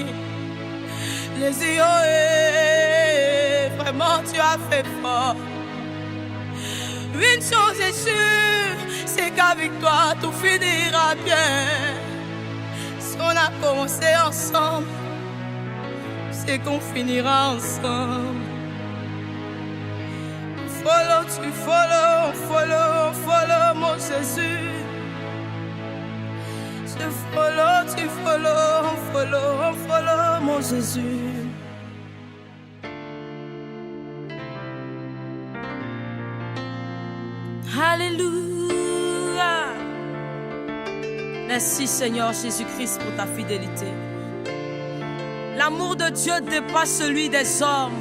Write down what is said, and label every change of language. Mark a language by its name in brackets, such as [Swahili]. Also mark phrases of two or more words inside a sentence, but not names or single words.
[French] Jésus, vraiment tu as fait fort. Une chose est sûre, c'est qu'avec toi tout finira bien. Si on a commencé ensemble, c'est qu'on finira ensemble. Follow, tu [English] follow, follow, [French] follow mon Jésus. Je follow, tu [English] follow, follow, [French] follow mon Jésus. Alléluia. Merci Seigneur Jésus-Christ pour ta fidélité. L'amour de Dieu dépasse celui des hommes.